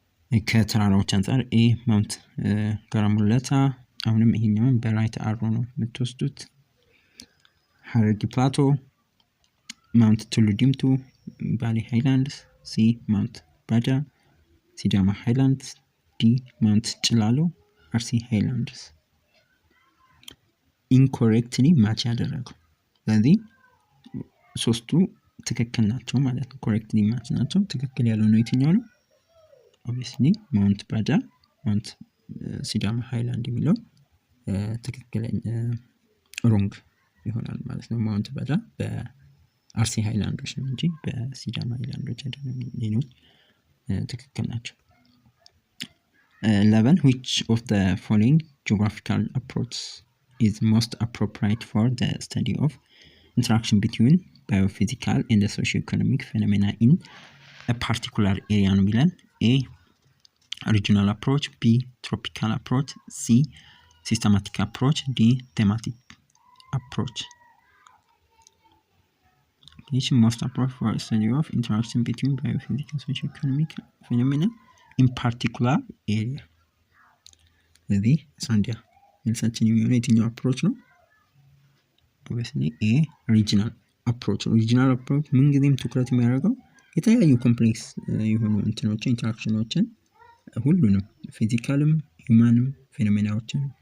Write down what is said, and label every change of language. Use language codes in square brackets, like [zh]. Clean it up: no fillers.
[am] ከተራራዎች አንፃር ኤ ማውንት ጋራሙለታ፣ አሁንም ይሄኛውን በራይት አሮ ነው የምትወስዱት። ሀረርጌ ፕላቶ፣ ማውንት ቱሉ ዲምቱ፣ ባሌ ሃይላንድስ፣ ሲ ማውንት ባዳ፣ ሲዳማ ሃይላንድስ፣ ዲ ማውንት ጭላሎ፣ አርሲ ሃይላንድስ። ኢንኮሬክትሊ ማች ያደረገው ስለዚህ ሶስቱ ትክክል ናቸው ማለት ነው። ኮሬክትሊ ማች ናቸው። ትክክል ያልሆነው የትኛው ነው? ኦብቪየስሊ ማውንት ባዳ፣ ማውንት ሲዳማ ሃይላንድ የሚለው ትክክለኛ ሮንግ ይሆናል ማለት ነው። ማውንት ባዳ በአርሲ ሃይላንዶች ነው እንጂ በሲዳማ ሃይላንዶች አይደለም። ሌሎች ትክክል ናቸው። [en] 11 which of the following geographical approaches is most appropriate for the study of interaction between biophysical and socio-economic phenomena in a particular area [am] ነው የሚለን። [en] A regional approach, B tropical approach, C systematic approach, D thematic approach. Which most appropriate for the study of interaction between biophysical and socio-economic phenomena in particular area. [am] ስለዚህ ሳንዲያ መልሳችን የሚሆነው የትኛው አፕሮች ነው? ኦብቪየስሊ ኤ ሪጂናል አፕሮች ነው። ሪጂናል አፕሮች ምንጊዜም ትኩረት የሚያደርገው የተለያዩ ኮምፕሌክስ የሆኑ እንትኖችን ኢንተራክሽኖችን ሁሉንም ፊዚካልም ሂውማንም ፌኖሜናዎችን